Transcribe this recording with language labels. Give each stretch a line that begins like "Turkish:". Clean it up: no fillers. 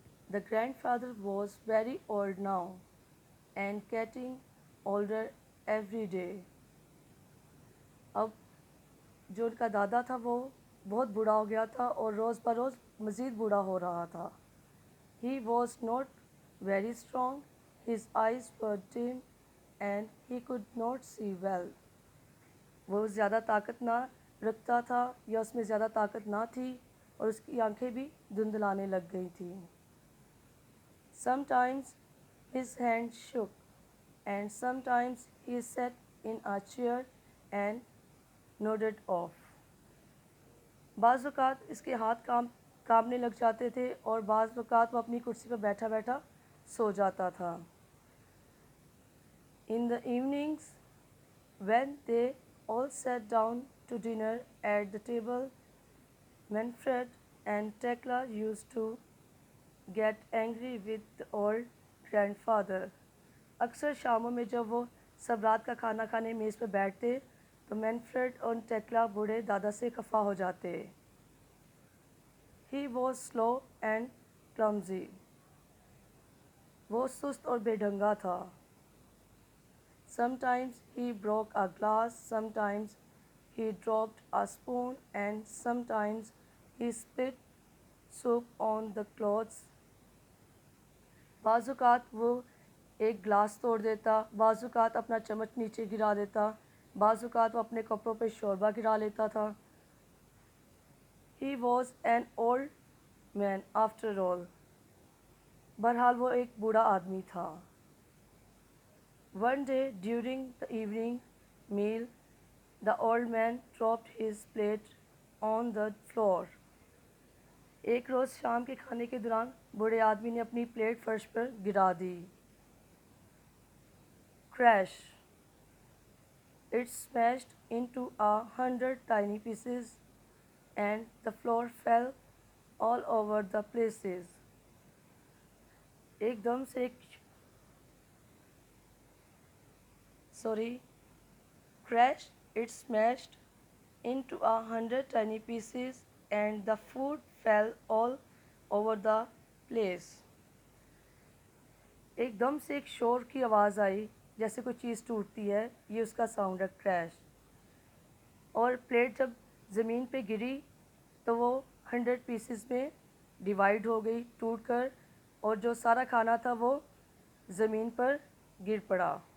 English: The grandfather was very old now and getting older every day.
Hindi: अब जो उनका दादा था वो बहुत बूढ़ा हो गया था और रोज़ बरोज़ मज़ीद बूढ़ा हो रहा था.
English: He was not very strong, his eyes were dim and he could not see well.
Hindi: वो ज़्यादा ताकत ना रखता था या उसमें ज़्यादा ताकत ना थी और उसकी आंखें भी धुंधलाने लग गई थी.
English: Sometimes his hand shook and sometimes he sat in a chair and nodded off.
Hindi: बाज़ औक़ात इसके हाथ कांपने लग जाते थे और बाज़ औक़ात वो अपनी कुर्सी पर बैठा बैठा सो जाता था.
English: In the evenings, when they all sat down to dinner at the table, Manfred and Tekla used to get angry with the old grandfather.
Hindi: अक्सर शामों में जब वो सब रात का खाना खाने मेज़ पर बैठते तो मैनफ्रेड और टेक्ला बूढ़े दादा से खफा हो जाते.
English: He was slow and clumsy.
Hindi: वो सुस्त और बेढंगा था.
English: Sometimes he broke a glass, sometimes he dropped a spoon and sometimes he spit soup on the clothes.
Hindi: बाज़ुकात वो एक गिलास तोड़ देता, बाज़ुकात अपना चम्मच नीचे गिरा देता, बाज़ुकात वो अपने कपड़ों पे शोरबा गिरा लेता था.
English: He was an old man after all.
Hindi: बहरहाल वो एक बूढ़ा आदमी था.
English: One day during the evening meal, the old man dropped his plate on the floor.
Hindi: एक रोज़ शाम के खाने के दौरान बूढ़े आदमी ने अपनी प्लेट फर्श पर गिरा दी.
English: Crash! It smashed into 100 tiny pieces and the floor fell all over the places.
Hindi: एकदम से Crash!
English: It smashed into 100 tiny pieces and the food fell all over the place.
Hindi: एकदम से एक शोर की आवाज़ आई जैसे कोई चीज़ टूटती है. ये उसका साउंड है, क्रैश. और प्लेट जब ज़मीन पे गिरी तो वो 100 पीसेस में डिवाइड हो गई, टूट कर, और जो सारा खाना था वो ज़मीन पर गिर पड़ा.